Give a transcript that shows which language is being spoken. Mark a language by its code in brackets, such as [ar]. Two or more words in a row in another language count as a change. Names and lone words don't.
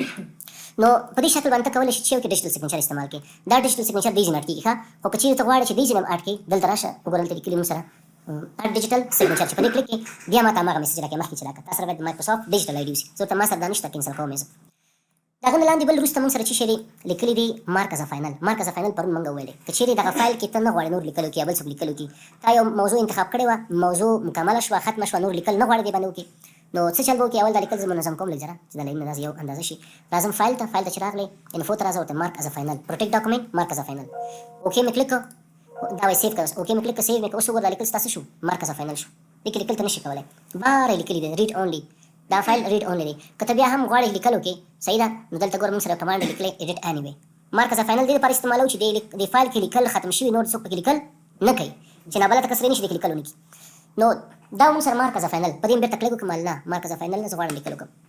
[ps] نو په دې شکل باندې ته کولی شي چې یو کې [en] digital signature [ps] استعمال کړې دا [en] digital signature [ps] دې ځای نه اډ کېږي ښه خو که چېرې ته غواړې چې دې ځای نه اډ کړې دلته راشه وګوره دلته لیکلي موږ سره [en] add digital signature [ps] چې په دې کلیک کړې بیا ما ته هماغه میسج راکړي مخکې چې راکړه تا سره باید د [en] Microsoft digital ID [ps] وسي زه ورته ما سره دا نشته کینسل کوم یې زه د هغه نه لاندې بل وروسته موږ سره څه شی دی لیکلي دي [en] mark as final mark as final [ps] پرون موږ ویلې که چېرې دغه فایل کې ته نه غواړې نور لیکل وکړي یا بل څوک لیکل وکړي تا یو موضوع انتخاب کړې وه موضوع مکمله شوه ختمه شوه نور لیکل نه غواړې دې باندې وکړي نو څه چل به وکړي اول دا لیکل زه منظم کوم لږ ذره چې دا لایمونه داسې یو اندازه شي راځم فایل ته چې راغلی انفو ته راځه ورته [en] mark as final protect document mark as final [ps] اوکې مې کلیک کړه دا وایي سیف کړه اوکې مې کلیک کړه سیف مې کړه اوس وګوره دا لیکل ستاسو شو [en] mark as final [ps] شو دې کې لیکل ته نشي کولی باره لیکلي دی [en] read only [ps] دا فایل [en] read only [ps] دی که ته بیا هم غواړې لیکل وکړې صحیح ده نو دلته ګوره موږ سره کمانډ لیکلی [en] edit anyway mark as final [ps] دې لپاره استعمالوو چې دې فایل کې لیکل ختم شوي نور څوک پکې لیکل نه کوي چې نابلده کس نشي دې کې لیکل ونه کړي نو دا موږ سره [en] mark as final [ps] په دې بېرته کلیک وکړم نه [en] mark as final [ps] نه زه غواړم لیکل وکړم